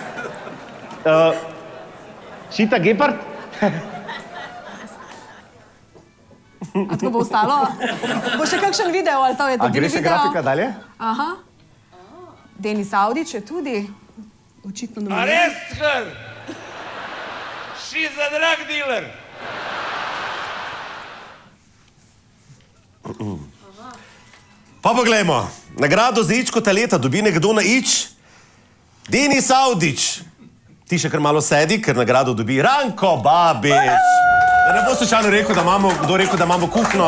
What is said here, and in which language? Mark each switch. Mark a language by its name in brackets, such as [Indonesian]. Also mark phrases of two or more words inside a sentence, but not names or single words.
[Slovenian] Čita gepard? A tako bo ostalo? Bo še kakšen video ali to je A gre še grafika dalje? Aha. Denis Avdić je tudi očitno nominiran. [English] Arrest her! She's a drug dealer! [Slovenian] Pa poglejmo. Nagrado za Ičkota leta dobi nekdo na Ič. Denis Avdić. Ti še kar malo sedi, ker nagrado dobi Ranko Babič. Da ne bo slučajno rekel, da imamo, kdo rekel, da imamo kuhno.